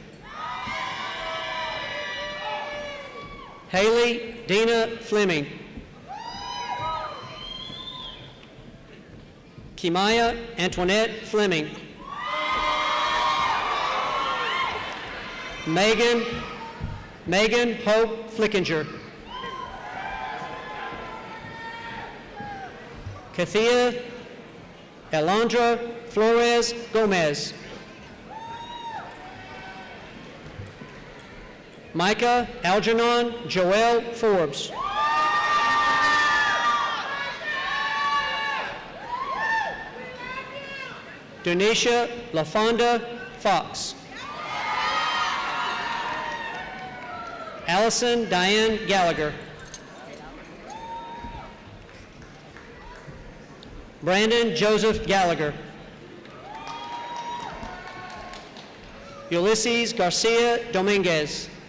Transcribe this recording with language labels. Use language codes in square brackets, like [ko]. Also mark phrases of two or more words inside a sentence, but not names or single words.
[en] Haley Dina Fleming. Kimaya Antoinette Fleming. Megan Hope Flickinger. Kathia Alondra Flores Gomez. Micah Algernon Joel Forbes. Donisha LaFonda Fox. Allison Diane Gallagher. Brandon Joseph Gallagher. Ulysses Garcia Dominguez.